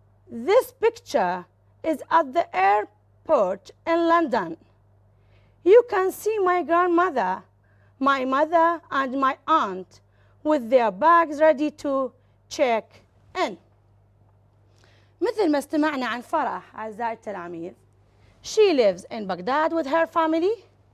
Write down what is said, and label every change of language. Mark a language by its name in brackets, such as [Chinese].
[English] This picture is at the airport in London. You can see my grandmother, my mother, and my aunt with their bags ready to check in. [Arabic] مثل ما استمعنا عن فرح أعزائي التلاميذ. [English] She lives in Baghdad with her family.